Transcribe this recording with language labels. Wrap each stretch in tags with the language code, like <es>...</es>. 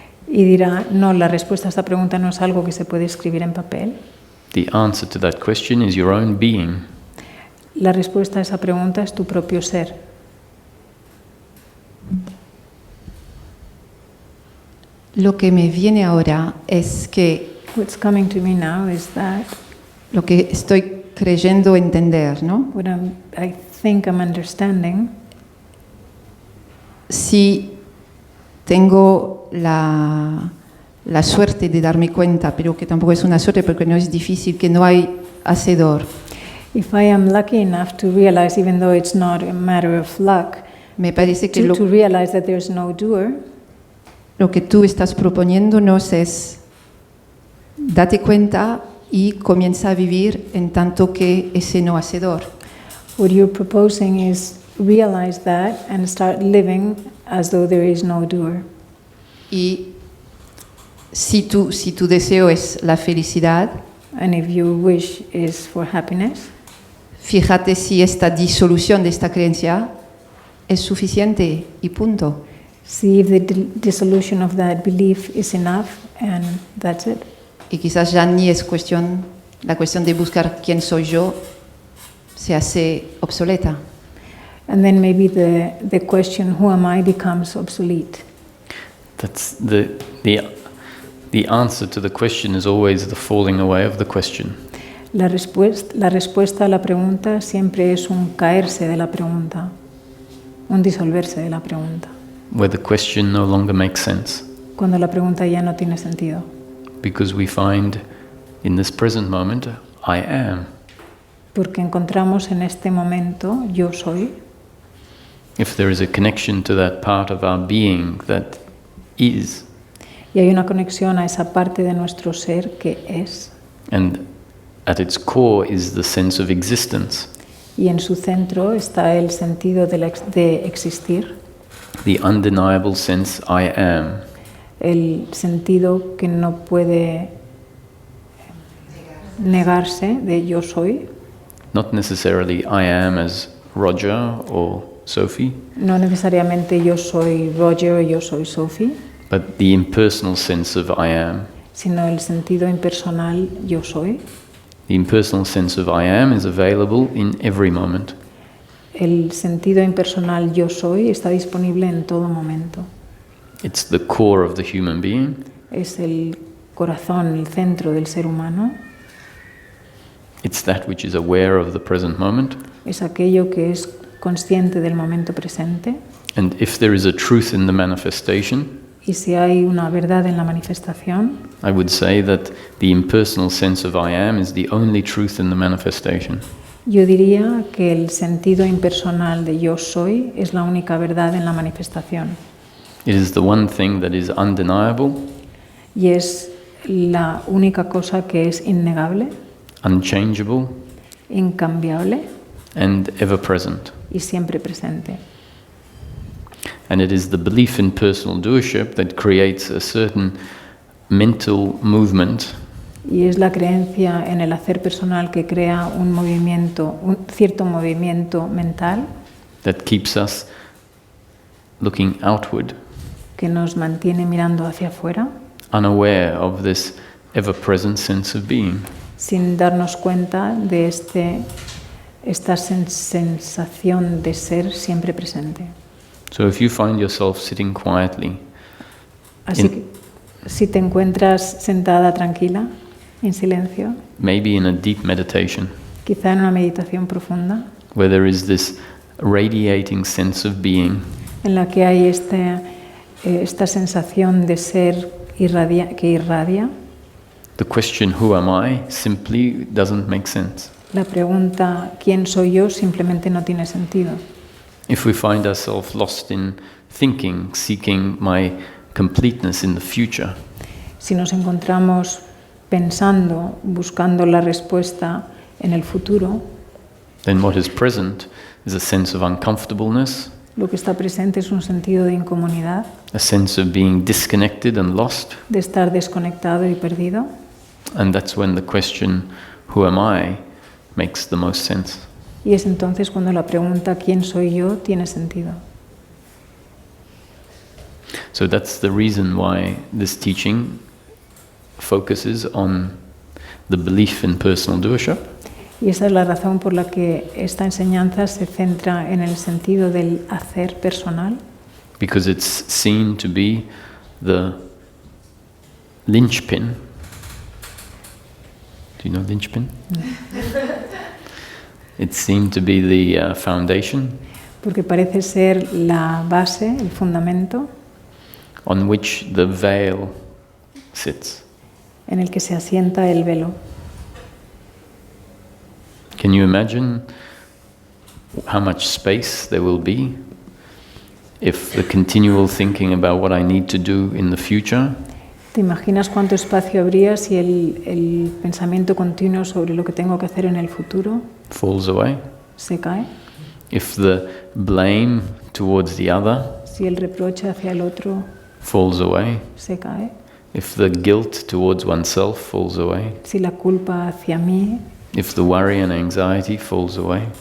<es>y dirá, no, la respuesta a esta pregunta no es algo que se puede escribir en papel.</es> <en>The answer to that question is your own being.</en> <es>La respuesta a esa pregunta es tu propio ser. Lo que me viene ahora es que</es> <en>What's coming to me now is that</en> <es>lo que estoy creyendo entender, ¿no?</es> <en>what I think I'm understanding,</en> <es>Si tengo la suerte de darme cuenta, pero que tampoco es una suerte porque no es difícil, que no hay hacedor,</es> <en>if I am lucky enough to realize, even though it's not a matter of luck,</en> <es>me parece que</es> <en>to realize that there's no doer,</en> <es>lo que tú estás proponiéndonos es date cuenta y comienza a vivir en tanto que ese no hacedor.</es> <en>what you're proposing is realize that and start living as though there is no doer.</en> <es>Y si tu deseo es la felicidad,</es> <en>And if your wish is for happiness,</en> <es>fíjate si esta disolución de esta creencia es suficiente y punto.</es> <en>see if the dissolution of that belief is enough, and that's it.</en> <es>Y quizás ya ni es la cuestión de buscar quién soy yo se hace obsoleta.</es> <en>And then maybe the question, who am I, becomes obsolete. That's the answer to the question is always the falling away of the question.</en> <es>La respuesta a la pregunta siempre es un caerse de la pregunta, un disolverse de la pregunta,</es> <en>Where the question no longer makes sense,</en> <es>cuando la pregunta ya no tiene sentido.</es> <en>because we find In this present moment, I am.</en> <es>Porque encontramos en este momento yo soy.</es> <en>If there is a connection to that part of our being that is,</en> <es>Y hay una conexión a esa parte de nuestro ser que es.</es> <en>and at its core is the sense of existence,</en> <es>Y en su centro está el sentido de existir,</es> <en>the undeniable sense I am.</en> <es>el sentido que no puede negarse de yo soy.</es> <en>Not necessarily I am as Roger or Sophie,</en> <es>No necesariamente yo soy Roger o yo soy Sophie,</es> <en>but the impersonal sense of I am.</en> <es>sino el sentido impersonal yo soy.</es> <en>The impersonal sense of I am is available in every moment.</en> <es>El sentido impersonal yo soy está disponible en todo momento.</es> <en>It's the core of the human being.</en> <es>Es el corazón, el centro del ser humano.</es> <en>It's that which is aware of the present moment.</en> <es>Es aquello que es consciente del momento presente.</es> <en>And if there is a truth in the manifestation,</en> <es>Y si hay una verdad en la manifestación,</es> <en>I would say that the impersonal sense of I am is the only truth in the manifestation.</en> <es>yo diría que el sentido impersonal de yo soy es la única verdad en la manifestación.</es> <en>It is the one thing that is undeniable,</en> <es>Y es la única cosa que es innegable,</es> <en>unchangeable,</en> <es>incambiable</es> <en>and ever present.</en> <es>y siempre presente.</es> <en>And it is the belief in personal doership that creates a certain mental movement</en> <es>Y es la creencia en el hacer personal que crea un movimiento, un cierto movimiento mental</es> <en>that keeps us looking outward,</en> <es>que nos mantiene mirando hacia afuera</es> <en>unaware of this ever-present sense of being.</en> <es>sin darnos cuenta de esta sensación de ser siempre presente.</es> <en>So if you find yourself sitting quietly,</en> <es>Así que si te encuentras sentada tranquila, en silencio,</es> <en>maybe in a deep meditation,</en> <es>quizá en una meditación profunda,</es> <en>where there is this radiating sense of being,</en> <es>en la que hay esta sensación de ser que irradia,</es> <en>the question, who am I, simply doesn't make sense.</en> <es>la pregunta ¿quién soy yo? Simplemente no tiene sentido.</es> <en>If we find ourselves lost in thinking, seeking my completeness in the future,</en> <es>Si nos encontramos pensando, buscando la respuesta en el futuro,</es> <en>then what is present is a sense of uncomfortableness,</en> <es>lo que está presente es un sentido de incomodidad,</es> <en>a sense of being disconnected and lost,</en> <es>de estar desconectado y perdido.</es> <en>and that's when the question, who am I, makes the most sense.</en> <es>Y es entonces cuando la pregunta ¿quién soy yo? Tiene sentido.</es> <en>So that's the reason why this teaching focuses on the belief in personal doership,</en> <es>Y esa es la razón por la que esta enseñanza se centra en el sentido del hacer personal,</es> <en>because it's seen to be the linchpin. Do you know linchpin? It's seen to be the foundation</en> <es>porque parece ser la base, el fundamento</es> <en>on which the veil sits.</en> <es>en el que se asienta el velo.</es> <en>Can you imagine how much space there will be if the continual thinking about what I need to do in the future</en> <es>¿Te imaginas cuánto espacio habría si el pensamiento continuo sobre lo que tengo que hacer en el futuro</es> <en>falls away?</en> <es>se cae?</es> <en>If the blame towards the other</en> <es>Si el reproche hacia el otro</es> <en>falls away?</en> <es>se cae?</es> <en>If the guilt towards oneself falls away?</en> <es>Si la culpa hacia mí</es> <en>If the worry and anxiety falls away?</en>